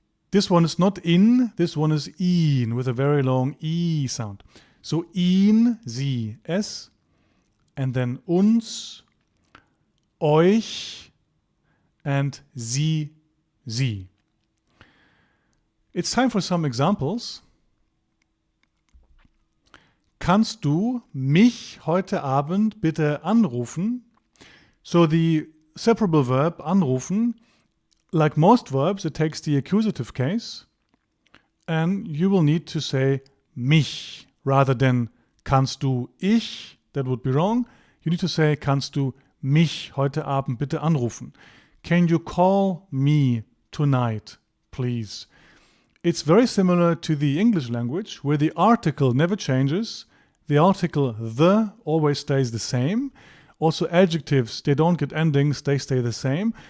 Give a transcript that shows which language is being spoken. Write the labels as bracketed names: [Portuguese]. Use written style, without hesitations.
[English] This one is not in, this one is ihn with a very long E sound. So ihn, sie, es, and then uns, euch, and sie, sie. It's time for some examples. [German] Kannst du mich heute Abend bitte anrufen? [English] So the separable verb anrufen, like most verbs, it takes the accusative case, and you will need to say mich rather than [German] kannst du ich, [English] that would be wrong. You need to say [German] kannst du mich heute Abend bitte anrufen. [English] Can you call me tonight, please? It's very similar to the English language where the article never changes. The article the always stays the same. Also adjectives, they don't get endings, they stay the same.